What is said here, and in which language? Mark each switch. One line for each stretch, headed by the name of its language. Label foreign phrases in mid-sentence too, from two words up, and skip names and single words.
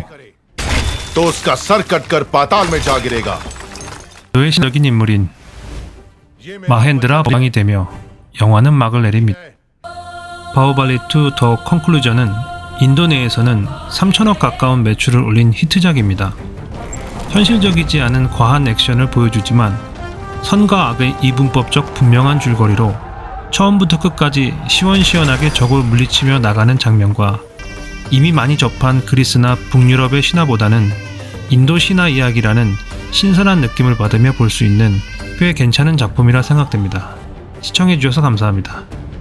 Hindi: तो उसका सर कटकर पाताल में जा गिरेगा
Korean: 그의 신적인 인물인 마헨드라 왕이 되며 영화는 막을 내립니다. 바오발리 2 더 컨클루전은 인도 내에서는 3천억 가까운 매출을 올린 히트작입니다. 현실적이지 않은 과한 액션을 보여주지만 선과 악의 이분법적 분명한 줄거리로 처음부터 끝까지 시원시원하게 적을 물리치며 나가는 장면과 이미 많이 접한 그리스나 북유럽의 신화보다는 인도 신화 이야기라는 신선한 느낌을 받으며 볼 수 있는 꽤 괜찮은 작품이라 생각됩니다. 시청해주셔서 감사합니다.